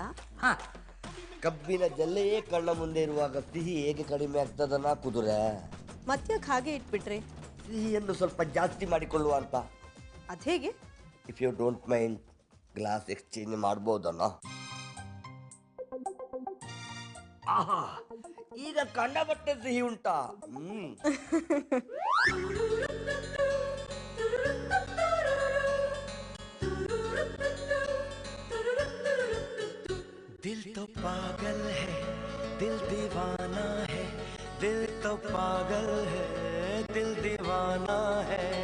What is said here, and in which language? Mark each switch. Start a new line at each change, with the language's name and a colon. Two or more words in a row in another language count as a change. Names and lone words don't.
Kannada: ಕಬ್ಬಿನ ಜಲ್ಲೆಯೇ ಕಣ್ಣ ಮುಂದೆ ಇರುವಾಗ ಸಿಹಿ ಹೇಗೆ ಕಡಿಮೆ ಆಗ್ತದನ್ನ ಕುದುರೆ? ಮತ್ತ್ಯಾಕೆ ಹಾಗೆ ಇಟ್ಬಿಟ್ರಿ? ಸಿಹಿಯನ್ನು ಸ್ವಲ್ಪ ಜಾಸ್ತಿ ಮಾಡಿಕೊಳ್ಳುವ ಅಂತ. ಅದೇಗೆ?
English: if you don't mind glass exchange ಮಾಡ್ಬೋದನ್ನ?
Kannada: ಆಹಾ, ಈಗ ಕಂಡಪಟ್ಟೆ ಸಿಹಿ ಉಂಟಾ?
Hindi: दिल तो पागल है, दिल दीवाना है, दिल तो पागल है, दिल दीवाना है।